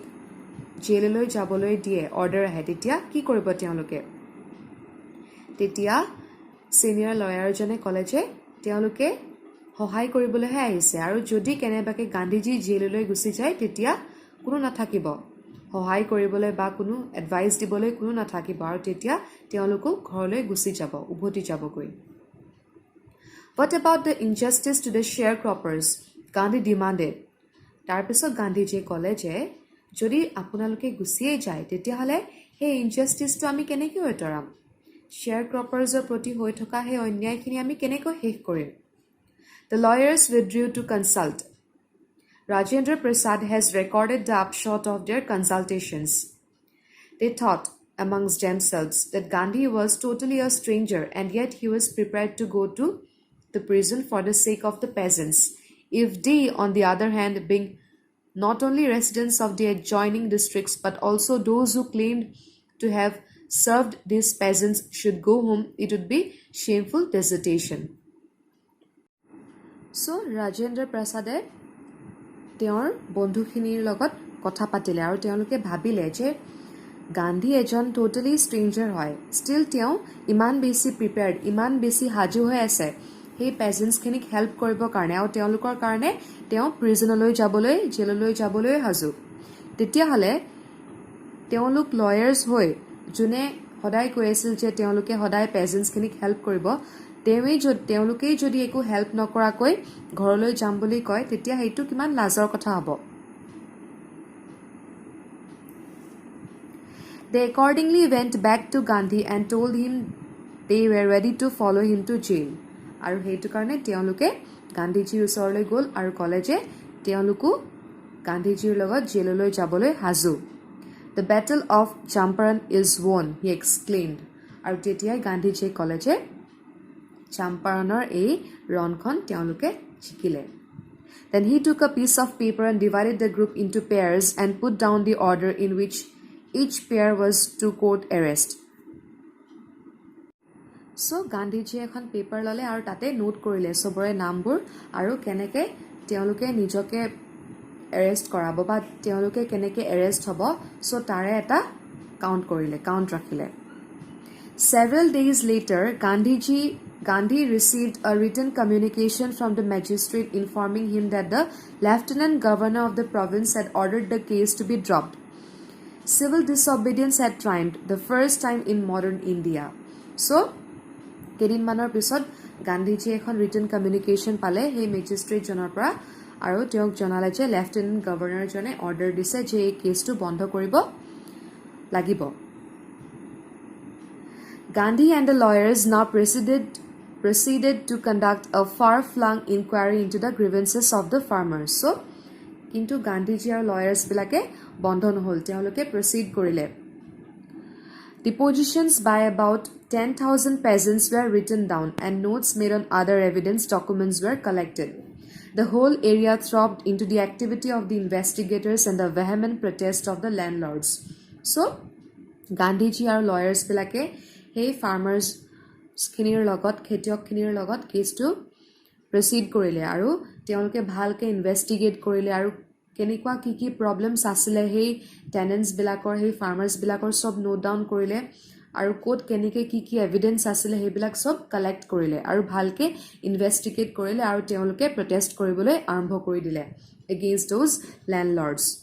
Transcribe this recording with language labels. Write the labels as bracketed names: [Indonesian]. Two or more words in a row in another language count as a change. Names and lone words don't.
[Assamese] জেললৈ যাবলৈ দিয়ে অৰ্ডাৰ আহে তেতিয়া কি কৰিব তেওঁলোকে তেতিয়া [English] senior lawyerজনে [Assamese] ক'লে যে তেওঁলোকে সহায় কৰিবলৈহে আহিছে আৰু যদি কেনেবাকে গান্ধীজী জেললৈ গুচি যায় তেতিয়া কোনো নাথাকিব সহায় কৰিবলৈ বা কোনো এডভাইস দিবলৈ কোনো নাথাকিব আৰু তেতিয়া তেওঁলোকো ঘৰলৈ গুচি যাব উভতি যাবগৈ [English] What about the injustice to the sharecroppers? Gandhi demanded. [Assamese] তাৰ পিছত গান্ধীজীয়ে ক'লে যে যদি আপোনালোকে গুচিয়ে যায় তেতিয়া হলে হে ইনজাস্টিসটো আমি কেনেকৈ উতৰাম sharecroppersৰ প্ৰতি হৈ থকা হে অন্যায়খিনি আমি কেনেকৈ শেষ কৰিম [English] The lawyers withdrew to consult. Rajendra Prasad has recorded the upshot of their consultations. They thought amongst themselves that Gandhi was totally a stranger and yet he was prepared to go to the prison for the sake of the peasants. If they, on the other hand, being not only residents of the adjoining districts but also those who claimed to have served these peasants should go home, it would be shameful desertion. [Assamese] So, Rajendra Prasade তেওঁৰ বন্ধুখিনিৰ লগত কথা পাতিলে আৰু তেওঁলোকে ভাবিলে যে গান্ধী এজন [English] totally stranger [Assamese] হয় ষ্টিল তেওঁ ইমান বেছি প্ৰিপেয়াৰ্ড ইমান বেছি হাজু হৈ আছে সেই [English] peasantsখিনিক help [Assamese] কৰিবৰ কাৰণে আৰু তেওঁলোকৰ কাৰণে তেওঁ প্ৰিজনলৈ যাবলৈ জেললৈ যাবলৈ হাজু তেতিয়াহ'লে তেওঁলোক লয়াৰ্ছ হৈ যোনে সদায় কৈ আছিল যে তেওঁলোকে সদায় [English] peasantsখিনিক help [Assamese] কৰিব তেওঁলোকেই যদি একো হেল্প নকৰাকৈ ঘৰলৈ যাম বুলি কয় তেতিয়া হেতু কিমান লাজৰ কথা হ'ব [English] They accordingly went back to Gandhi and told him they were ready to follow him to jail [Assamese] আৰু হেতু কাৰণে তেওঁলোকে গান্ধীজীৰ ওচৰলৈ গ'ল আৰু ক'লে যে তেওঁলোকো গান্ধীজীৰ লগত জেললৈ যাবলৈ হাজু [English] The battle of Champaran is won, he exclaimed. [Assamese] আৰু তেতিয়াই গান্ধীজীয়ে ক'লে যে Champaranor এই ৰণখন তেওঁলোকে জিকিলে [English] Then he took a piece of paper and divided the group into pairs and put down the order in which each pair was to court arrest. So [Assamese] গান্ধীজীয়ে এখন পেপাৰ ললে আৰু তাতে নোট কৰিলে সবৰে নামবোৰ আৰু কেনেকে তেওঁলোকে নিজকে এৰেষ্ট কৰাব বা তেওঁলোকে কেনেকে এৰেষ্ট হ'ব সো তাৰে এটা কাউন্ট ৰাখিলে [English] Several days later, Gandhi received a written communication from the magistrate informing him that the lieutenant governor of the province had ordered the case to be dropped. Civil disobedience had triumphed, the first time in modern India. So, [Assamese] কেদিনমানৰ পিছত গান্ধীজীয়ে এখন [English] written communication [Assamese] পালে সেই magistrate জনৰ পৰা আৰু তেওঁক জনালে যে [English] lieutenant governor [Assamese] জনে order দিছে যে এই কেছটো বন্ধ কৰিব লাগিব [English] Gandhi and the lawyers now proceeded to conduct a far-flung inquiry into the grievances of the farmers. So, [Assamese] কিন্তু গান্ধীজী আৰু lawyers বিলাকে বন্ধ নহল তেওঁলোকে proceed কৰিলে [English] Depositions by about 10,000 peasants were written down and notes made on other evidence documents were collected. The whole area throbbed into the activity of the investigators and the vehement protest of the landlords. [Assamese] So, Gandhiji আৰু lawyers বিলাকে সেই farmers খিনিৰ লগত খেতিয়কখিনিৰ লগত কেছটো প্ৰচিড কৰিলে আৰু তেওঁলোকে ভালকে ইনভেষ্টিগেট কৰিলে আৰু কেনেকুৱা কি প্ৰবলেমছ আছিলে সেই টেনেণ্টছ বিলাকৰ সেই ফাৰ্মাৰ্ছ বিলাকৰ সব [English] note down [Assamese] কৰিলে আৰু কোড কেনেকৈ কি এভিডেন্স আছিলে সেইবিলাক সব কালেক্ট কৰিলে আৰু ভালকে ইনভেষ্টিগেট কৰিলে আৰু তেওঁলোকে প্ৰটেষ্ট কৰিবলৈ আৰম্ভ কৰি দিলে [English] against those landlords.